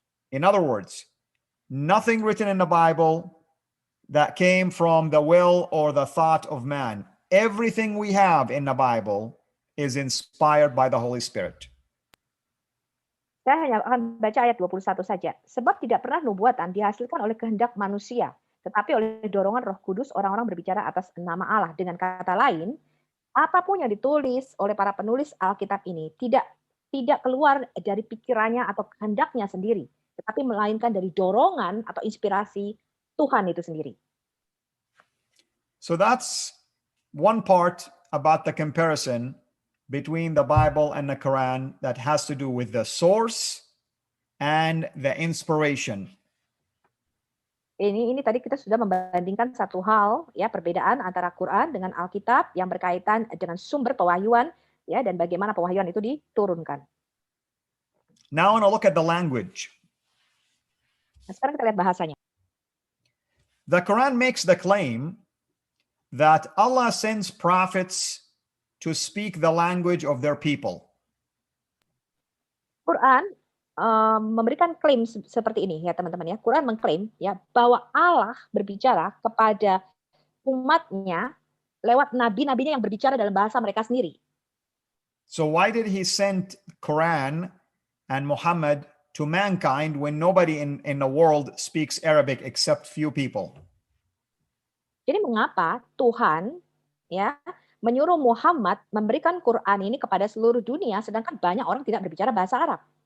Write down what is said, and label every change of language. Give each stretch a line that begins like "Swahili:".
English: In other words, nothing written in the Bible that came from the will or the thought of man. Everything we have in the Bible is inspired by the Holy Spirit.
Indonesian: Saya hanya akan baca ayat 21 saja. Sebab tidak pernah nubuatan dihasilkan oleh kehendak manusia, tetapi oleh dorongan Roh Kudus orang-orang berbicara atas nama Allah. Dengan kata lain, apapun yang ditulis oleh para penulis Alkitab ini tidak keluar dari pikirannya atau kehendaknya sendiri, tetapi melainkan dari dorongan atau inspirasi Tuhan itu sendiri.
English: So that's one part about the comparison between the Bible and the Quran that has to do with the source and the inspiration.
Indonesian: Ini tadi kita sudah membandingkan satu hal, ya, perbedaan antara Quran dengan Alkitab yang berkaitan dengan sumber pewahyuan, ya, dan bagaimana pewahyuan itu diturunkan.
English: Now I want to look at the language.
Indonesian: Nah, sekarang kita lihat bahasanya.
English: The Quran makes the claim that Allah sends prophets to speak the language of their people.
Indonesian: Quran memberikan klaim seperti ini, ya teman-teman, ya. Quran mengklaim, ya, bahwa Allah berbicara kepada umatnya lewat nabi-nabinya yang berbicara dalam bahasa mereka sendiri.
English: So why did he send Quran and Muhammad to mankind when nobody in the world speaks Arabic except few people?
Indonesian: Jadi mengapa Tuhan, ya, menyuruh Muhammad memberikan Quran ini kepada seluruh dunia, sedangkan banyak orang tidak berbicara bahasa Arab?